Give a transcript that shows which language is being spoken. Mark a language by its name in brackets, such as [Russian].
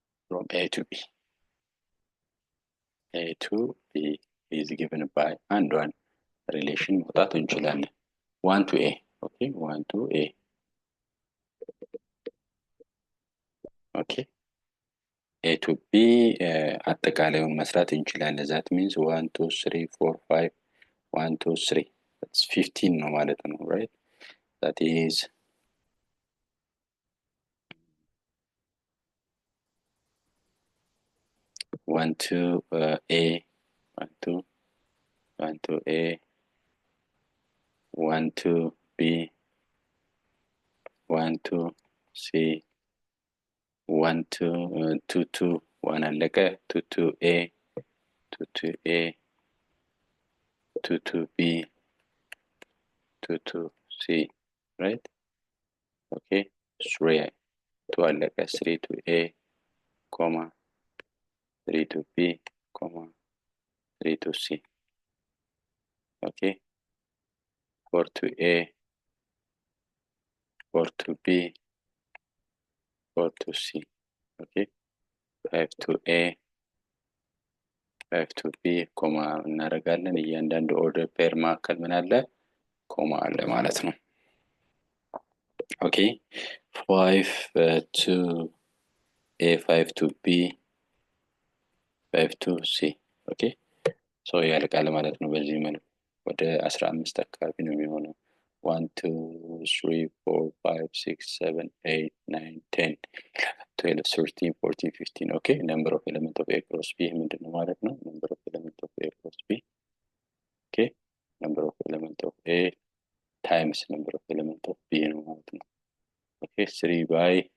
[English] from A to B is given by [Amharic] አንዷን ሪሌሽን ማውጣት እንችላለን። [English] 1 to A ኦኬ 1 to A [Amharic] ኦኬ A to B አጠቃላዩን መስራት እንችላለን። [English] that means 1 2 3 4 5 1 2 3 that's 15 [Amharic] ነው ማለት ነው [English] right? that is 1 to A 1 to A 1 to B 1 to C 1 to 2 to 1 [Amharic] አለቀ [English] 2 to A 2 to A 2 to B 2 to C right? okay 3 2 አለቀ 3 to A comma 3 to B comma 3 to C okay 4 to A 4 to B 4 to C okay 5 to A 5 to B [Amharic] ኮማ እናደርጋለን። እያንዳንዱ ኦርደር ፔር ማዕከል ምን አለ? ኮማ አለ ማለት ነው። ኦኬ [English] 5 to A 5 to B 5 to C [Amharic] ኦኬ ሶ ያልቃል ማለት ነው። በዚህ መልኩ ወደ 15 አካባቢ ነው የሚሆነው [English] 1 2 3 4 5 6 7 8 9 10 12 13 14 15 ኦኬ number of element of A cross B [Amharic] ምንድነው ማለት ነው [English] number of element of A cross B ኦኬ number of element of A times number of element of B [Amharic] ነው ማለት ነው ኦኬ [English] 3 by